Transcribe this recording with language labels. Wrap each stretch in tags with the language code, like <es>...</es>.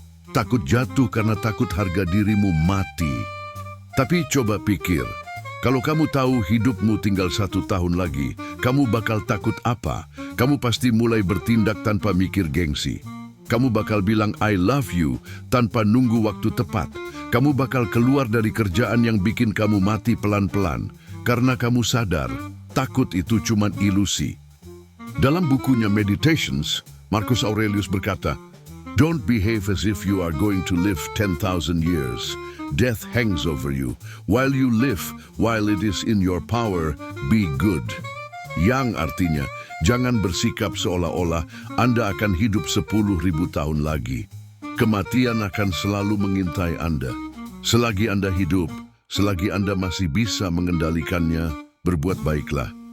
<id>Takut jatuh karena takut harga dirimu mati. Tapi coba pikir, kalau kamu tahu hidupmu tinggal 1 tahun lagi, kamu bakal takut apa? Kamu pasti mulai bertindak tanpa mikir gengsi. Kamu bakal bilang</id> <en>I love you</en> <id>tanpa nunggu waktu tepat. Kamu bakal keluar dari kerjaan yang bikin kamu mati pelan-pelan karena kamu sadar takut itu cuma ilusi. Dalam bukunya</id> <en>Meditations, Marcus Aurelius</en> <id>berkata,</id> <en>"Don't behave as if you are going to live 10,000 years. Death hangs over you. While you live, while it is in your power, be good."</en> <id>Yang artinya, jangan bersikap seolah-olah Anda akan hidup 10.000 tahun lagi. Kematian akan selalu mengintai Anda. Selagi Anda hidup, selagi Anda masih bisa mengendalikannya, berbuat baiklah.</id>